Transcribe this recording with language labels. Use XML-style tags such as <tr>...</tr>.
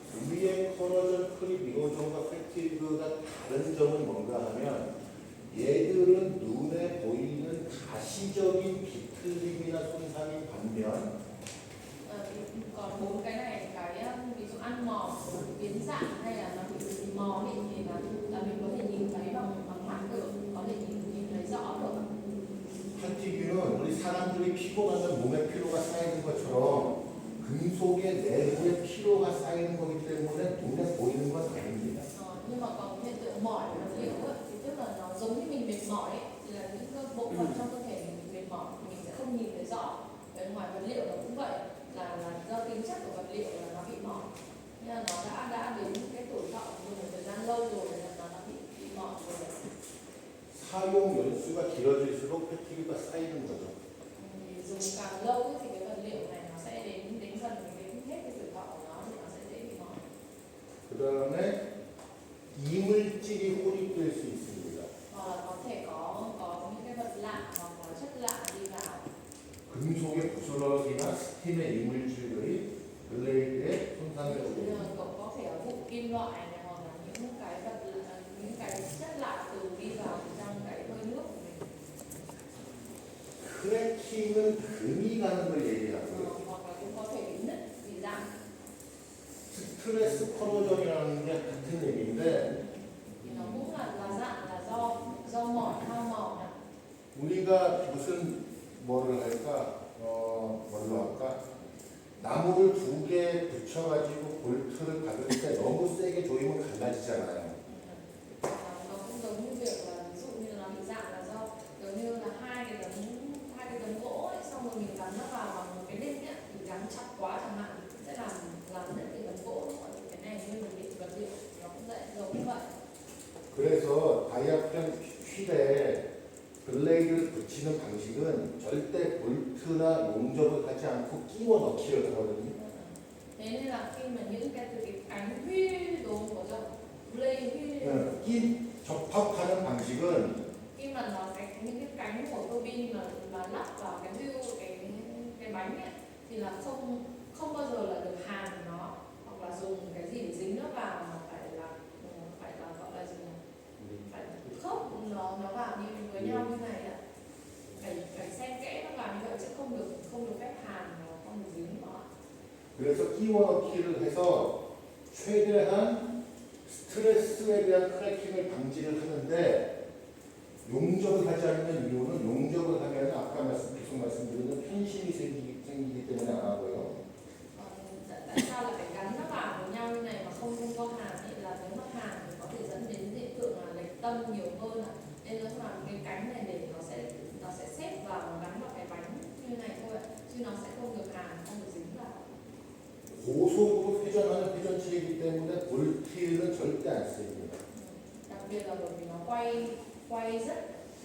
<ko>위에 코너전, 크립, 미고종과 팩티그가 다른 점은 뭔가 하면 얘들은 눈에 보이는 가시적인 비틀림이나 손상이 반면</ko> <vi>Còn bốn cái này ví dụ ăn mòn, biến dạng hay là nó bị mòn thì là mình có thể nhìn thấy bằng mắt được, có thể nhìn thấy rõ được.</vi> <ko>팩티그는 우리 사람들이 피곤하면 몸에 피로가 쌓이는 것처럼 금속의 내부에 피로가 쌓이는 거기 때문에 눈에 보이는 건 아닙니다.</ko> <vi>Nhưng mà còn hiện tượng mỏi vật liệu thì tức là nó giống như mình mệt mỏi ấy, thì là những cái bộ phận trong cơ thể mình mệt mỏi mình sẽ không nhìn thấy rõ. Bên ngoài vật liệu nó cũng vậy, là do tính chất của vật liệu là nó bị mỏi, nên là nó đã đến cái tuổi thọ dùng một thời gian lâu rồi là nó đã bị mỏi rồi.</vi> <ko>사용 연수가 길어질수록 팩티그가 쌓이는 거죠.</ko> <vi>Thì dùng càng lâu ấy, thì cái vật liệu này nó sẽ đến dần đến hết cái tuổi thọ của nó thì nó sẽ dễ bị mỏi.</vi> <ko>그 다음에 이물질이 혼입될 수 있습니다.</ko> <vi>Hoặc là có thể có những cái vật lạ hoặc là chất lạ đi vào.</vi> <ko>금속의 부스러기나 스팀의 이물질들이 블레이드에 손상을 주게 됩니다.</ko> <vi>Cũng có thể ở vụ kim loại này hoặc là những cái chất lạ từ đi vào trong cái hơi nước của mình.</vi> <ko>크래킹은 금이 가는 걸 얘기하고요.</ko> <vi>Hoặc là cũng có thể bị nứt, bị rạn.</vi> <ko>스트레스 코로전이라는 게 같은 얘기인데</ko> <vi>Thì nó cũng là rạn là do mỏi hao mòn này.</vi> <ko>우리가 무슨 뭐를 할까? 뭘로 할까? 나무를 두 개 붙여가지고 볼트를 박을 때 너무 세게 조이면 갈라지잖아요.</ko> <vi>Nó cũng giống như việc là ví dụ như nó bị rạn là do giống như là hai cái tấm gỗ ấy, xong rồi mình gắn nó vào bằng một cái đinh ấy, thì gắn chặt quá chẳng hạn sẽ làm nứt cái tấm gỗ. Cái này như mình bị vật liệu nó cũng vậy, giống như vậy.</vi> <ko>그래서 다이아프램 휠에 블레이드를 붙이는 방식은 절대 볼트나 용접을 하지 않고 끼워 넣기를 하거든요.</ko> <vi>Thế nên là khi mà những cái từ cái cánh wheel đồ của trong blade wheel</vi> <ko>끼 접합하는 방식은</ko> <vi>khi mà nó những cái cánh của tua bin mà lắp vào cái wheel cái bánh ấy, thì là không bao giờ là được hàn nó hoặc là dùng cái gì để dính nó vào mà phải là gọi là gì nhỉ? Phải khớp nó vào như với nhau như này ạ, phải xen kẽ nó vào như vậy chứ không được phép hàn nó không được dính nó.</vi> <ko>그래서 끼워 넣기를 해서 최대한 스트레스에 대한 크래킹을 방지를 하는데 용접을 하지 않는 이유는 용접을 하면 아까 계속 말씀드린 편심이 생기기 때문에 안 하고요.</ko> <vi>Tại sao lại phải gắn nó vào với nhau như này mà không có hàn thì là nếu mà hàn thì có thể dẫn đến hiện tượng là lệch tâm nhiều hơn ạ. Nên nó làm cái cánh này để nó sẽ xếp vào và gắn vào cái bánh như này thôi ạ. Chứ nó sẽ không được hàn, không được dính vào.</vi> <ko>고속으로 회전하는 회전체이기 때문에 볼트는 절대 안 쓰입니다.</ko> <vi>Đặc biệt là bởi vì nó quay rất</vi>